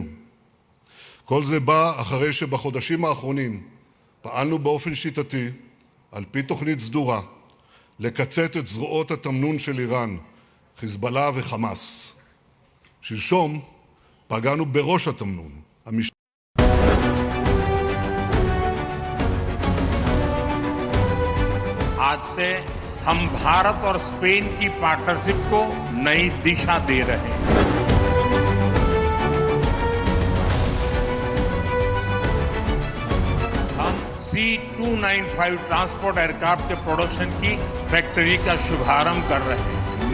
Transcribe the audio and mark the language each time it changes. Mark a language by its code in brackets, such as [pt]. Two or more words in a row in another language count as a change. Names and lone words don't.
[he] כל זה בא אחרי שבחודשים האחרונים פעלנו באופן שיטתי, על פי תוכנית סדורה, לקצץ את זרועות התמנון של איראן, חיזבאללה וחמאס. שלשום פגענו בראש התמנון. [hi] आज से हम भारत और स्पेन की पार्टनरशिप को नई दिशा दे रहे हैं। हम C-295 [en] transport aircraft [hi] के प्रोडक्शन की फैक्ट्री का शुभारंभ कर रहे हैं।